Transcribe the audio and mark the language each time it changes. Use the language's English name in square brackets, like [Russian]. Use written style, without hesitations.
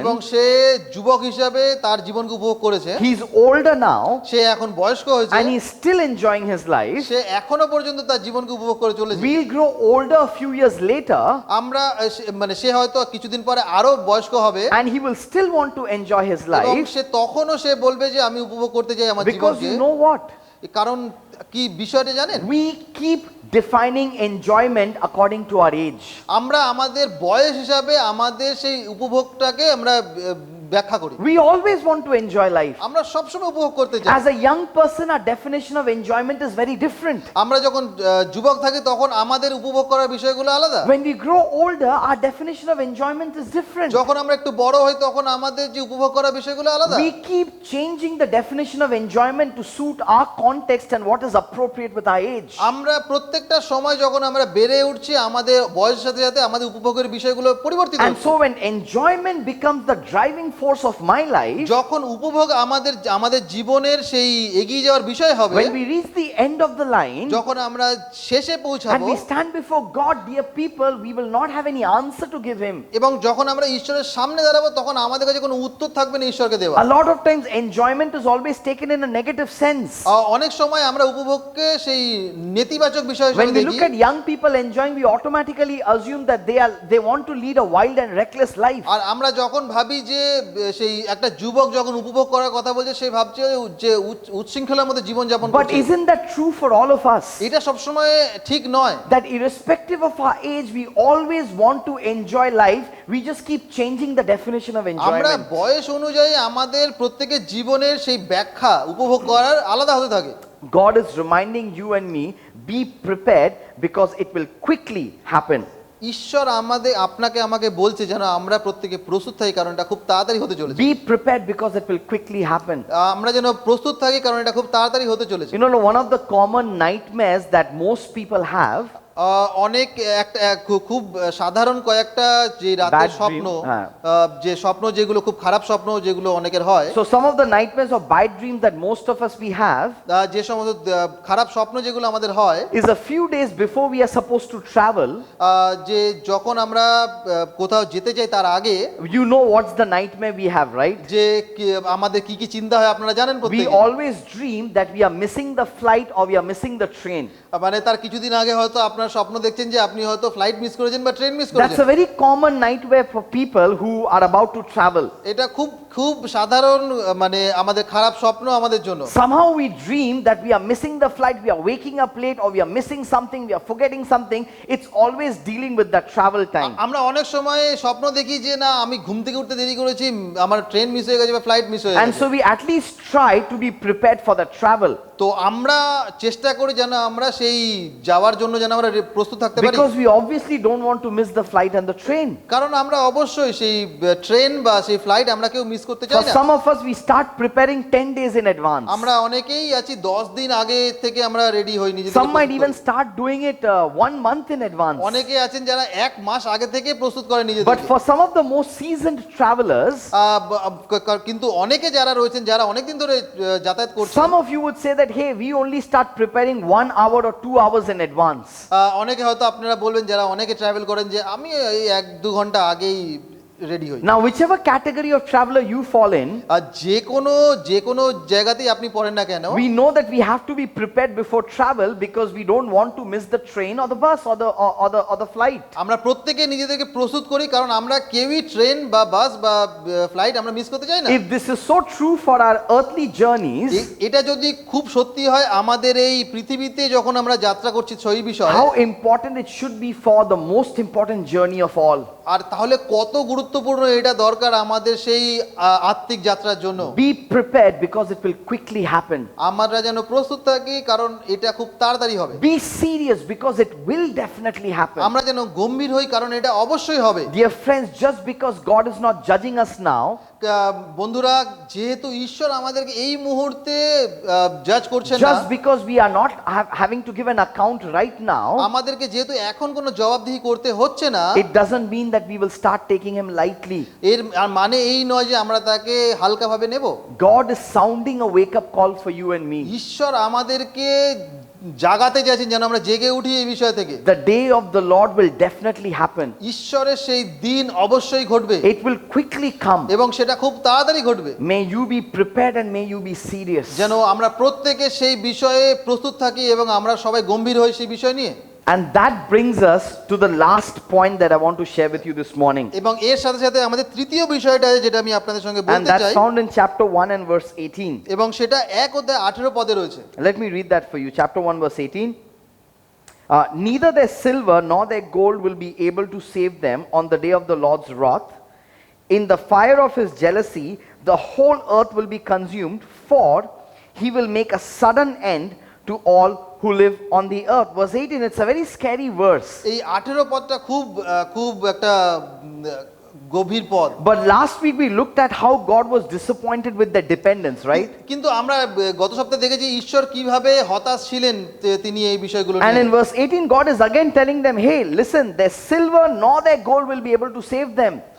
[Bangla] এবং সে যুবক হিসাবে তার জীবনকে উপভোগ করেছে। [English] He's older now [Bangla] সে এখন বয়স্ক হয়েছে [English] and he's still enjoying his life. [Bangla] সে এখনো পর্যন্ত তার জীবনকে উপভোগ করে চলেছে। [English] We'll grow older a few years later [Bangla] আমরা মানে সে হয়তো কিছুদিন পরে আরো বয়স্ক হবে [English] and he will still want to enjoy his [Bangla] এবং [English] life, [Bangla] সে তখনও সে বলবে যে আমি উপভোগ করতে চাই আমার [English] because [Bangla] জীবনকে। [English] you know what? [Bangla] কারণ কি বিষয়টা জানেন? [English] We keep defining enjoyment according to our age. [Bangla] আমরা আমাদের বয়স হিসাবে আমাদের সেই উপভোগটাকে আমরা ব্যাখ্যা করি। [English] We always want to enjoy life. [Bangla] আমরা সবসময় উপভোগ করতে চাই। [English] As a young person, our definition of enjoyment is very different. [Bangla] আমরা যখন যুবক থাকি তখন আমাদের উপভোগ করার বিষয়গুলো আলাদা। [English] When we grow older, our definition of enjoyment is different. [Bangla] যখন আমরা একটু বড় হই তখন আমাদের যে উপভোগ করার বিষয়গুলো আলাদা। [English] We keep changing the definition of enjoyment to suit our context and what is appropriate with our age. [Bangla] আমরা প্রত্যেকটা সময় যখন আমরা বেড়ে উঠছি আমাদের বয়সের সাথে সাথে আমাদের উপভোগের বিষয়গুলো পরিবর্তিত [English] And [Bangla] হচ্ছে। [English] so when enjoyment becomes the driving force of my life, [Bangla] যখন উপভোগ আমাদের জীবনের সেই এগিয়ে যাওয়ার বিষয় হবে, [English] when we reach the end of the line [Bangla] যখন আমরা শেষে [English] and [Bangla] পৌঁছাবো [English] we stand before God, dear people, we will not have any answer to give him. [Bangla] এবং যখন আমরা ঈশ্বরের সামনে দাঁড়াবো তখন আমাদের কাছে কোনো উত্তর থাকবে না ঈশ্বরকে দেওয়া। [English] A lot of times enjoyment is always taken in a negative sense. [Bangla] অনেক সময় আমরা উপভোগকে সেই নেতিবাচক বিষয় [English] When [Bangla] হিসেবে [English] we look [Bangla] দেখি। [English] at young people enjoying, we automatically assume that they want to lead a wild and reckless life. [Bangla] আর আমরা যখন ভাবি যে সেই একটা যুবক যখন উপভোগ করার কথা বলছে সে ভাবছে যে উচ্ছৃঙ্খলার মধ্যে জীবন যাপন [English] But [Bangla] করছে। [English] isn't that true for all of us? [Bangla] এটা সবসময় ঠিক নয়। [English] That irrespective of our age, we always want to enjoy life. We just keep changing the definition of [Bangla] আমরা [English] enjoyment. [Bangla] বয়স অনুযায়ী আমাদের প্রত্যেকের জীবনের সেই ব্যাখ্যা উপভোগ করার আলাদা হতে থাকে। [English] God is reminding you and me, be prepared because it will quickly happen. [Bangla] ঈশ্বর আপনাকে আমাকে বলছে যেন আমরা প্রত্যেকে প্রস্তুত থাকি, কারণ এটা খুব তাড়াতাড়ি হতে চলেছে। [English] Be prepared because it will quickly happen. [Bangla] আমরা যেন প্রস্তুত থাকি, কারণ এটা খুব তাড়াতাড়ি হতে চলেছে। [English] You know, one of the common nightmares that most people have, [Bangla] অনেক খুব সাধারণ কয়েকটা যে রাতের [English] Bad dream, [Bangla] স্বপ্ন, হ্যাঁ। যে স্বপ্ন যেগুলো খুব খারাপ স্বপ্ন যেগুলো অনেকের হয়, [English] so some of the nightmares or bad dreams that most of us we have [Bangla] যে সমস্ত খারাপ স্বপ্ন যেগুলো আমাদের হয়, [English] is a few days before we are supposed to travel. [Bangla] যে যখন আমরা কোথাও যেতে চাই তার আগে, [English] You know what's the nightmare we have, right? [Bangla] যে আমাদের কি কি চিন্তা হয় আপনারা জানেন [English] We [Bangla] প্রত্যেকে। [English] always dream that we are missing the flight or we are missing the train. [Bangla] মানে তার কিছুদিন আগে হয়তো আপনার স্বপ্ন দেখছেন যে আপনি হয়তো ফ্লাইট মিস করেছেন বা ট্রেন মিস [English] That's [Bangla] করেছেন। [English] a very common nightmare for people who are about to travel. [Bangla] এটা খুব খুব সাধারণ মানে আমাদের খারাপ স্বপ্ন আমাদের জন্য। [English] Somehow we dream that we are missing the flight, we are waking up late, or we are missing something, we are forgetting something. It's always dealing with that travel time. [Bangla] আমরা অনেক সময় স্বপ্ন দেখি যে না আমি ঘুম থেকে উঠতে দেরি করেছি, আমার ট্রেন মিস হয়ে গেছে বা ফ্লাইট মিস হয়ে [English] And [Bangla] গেছে। [English] so we at least try to be prepared for the travel. [Bangla] তো আমরা চেষ্টা করি যেন আমরা সেই যাওয়ার জন্য যেন আমরা প্রস্তুত থাকতে পারি? [English] Because we obviously don't want to miss the flight and the train. [Bangla] কারণ আমরা অবশ্যই সেই ট্রেন বা সেই ফ্লাইট আমরা কেউ মিস করতে [English] For [Bangla] চাই না। [English] some of us, we start preparing 10 days in advance. [Bangla] আমরা অনেকেই আছি 10 দিন আগে থেকে আমরা রেডি হই নিজেদের। [English] Some might even start doing it 1 month in advance. [Bangla] অনেকে আছেন যারা 1 মাস আগে থেকে প্রস্তুত করে [English] But [Bangla] নিজেদেরকে। [English] for some of the most seasoned travelers, [Bangla] কিন্তু অনেকে যারা রয়েছেন যারা অনেকদিন ধরে যাতায়াত করছেন, [English] some of you would say that, hey, we only start preparing 1 hour or 2 hours in advance. [Bangla] অনেকে হয়তো আপনারা বলবেন যারা অনেকে ট্রাভেল করেন যে আমি এই 1-2 ঘন্টা আগেই রেডি হই। [English] Now, whichever category of traveler you fall in, [Bangla] আর যে কোনো জায়গাতেই আপনি পড়েন না কেন, [English] we know that we have to be prepared before travel because we don't want to miss the train or the bus or the flight. [Bangla] আমরা প্রত্যেকে নিজেদেরকে প্রস্তুত করি কারণ আমরা কেউই ট্রেন বা বাস বা ফ্লাইট আমরা মিস করতে চাই না। [English] If this is so true for our earthly journeys, [Bangla] এটা যদি খুব সত্যি হয় আমাদের এই পৃথিবীতে যখন আমরা যাত্রা করছি সেই বিষয়ে, [English] how important it should be for the most important journey of all. [Bangla] আর তাহলে কত গুরুত্বপূর্ণ এটা দরকার আমাদের সেই আত্মিক যাত্রার জন্য। [English] Be prepared because it will quickly happen. [Bangla] আমরা যেন প্রস্তুত থাকি কারণ এটা খুব তাড়াতাড়ি হবে। [English] Be serious because it will definitely happen. [Bangla] আমরা যেন গম্ভীর হই কারণ এটা অবশ্যই হবে। [English] Dear friends, just because God is not judging us now, [Bangla] বন্ধুরা, যেহেতু ঈশ্বর আমাদেরকে এই মুহূর্তে জাজ করছেন না, [English] just because we are not having to give an account right now, [Bangla] আমাদেরকে যেহেতু এখন কোনো জবাবদিহি করতে হচ্ছে না, [English] it doesn't mean that we will start taking him lightly. [Bangla] এর মানে এই নয় যে আমরা তাকে হালকাভাবে নেব। [English] God is sounding a wake up call for you and me. [Bangla] ঈশ্বর আমাদেরকে জাগাতে চাইছেন যেন আমরা জেগে উঠি এই বিষয় থেকে। [English] The day of the Lord will definitely happen. [Bangla] ঈশ্বরের সেই দিন অবশ্যই ঘটবে [English] It will quickly come. [Bangla] এবং সেটা খুব তাড়াতাড়ি ঘটবে। [English] May you be prepared and may you be serious. [Bangla] যেন আমরা প্রত্যেকে সেই বিষয়ে প্রস্তুত থাকি এবং আমরা সবাই গম্ভীর হই সেই বিষয় নিয়ে। [English] And that brings us to the last point that I want to share with you this morning. [Bangla] এবং এর সাথে সাথে আমাদের তৃতীয় বিষয়টা যেটা আমি আপনাদের সঙ্গে [English] And [Bangla] বলতে [English] that's [Bangla] চাই, [English] found in chapter 1 and verse 18. [Bangla] এবং সেটা 1 অধ্যায় 18 পদে রয়েছে। [English] Let me read that for you. Chapter 1 verse 18. Neither their silver nor their gold will be able to save them on the day of the Lord's wrath. In the fire of his jealousy, the whole earth will be consumed, for he will make a sudden end to all who live on the earth. Verse 18, it's a very scary verse. [Bangla] এই 18 পদটা খুব একটা গভীর পদ। [English] But last week we looked at how God was disappointed with their dependence, right? [Bangla] কিন্তু আমরা গত সপ্তাহে দেখেছি ঈশ্বর কিভাবে হতাশ ছিলেন তিনি এই বিষয়গুলো [English] And [Bangla] নিয়ে। [English] in verse 18, God is again telling them, hey, listen, their silver nor their gold will be able to save them.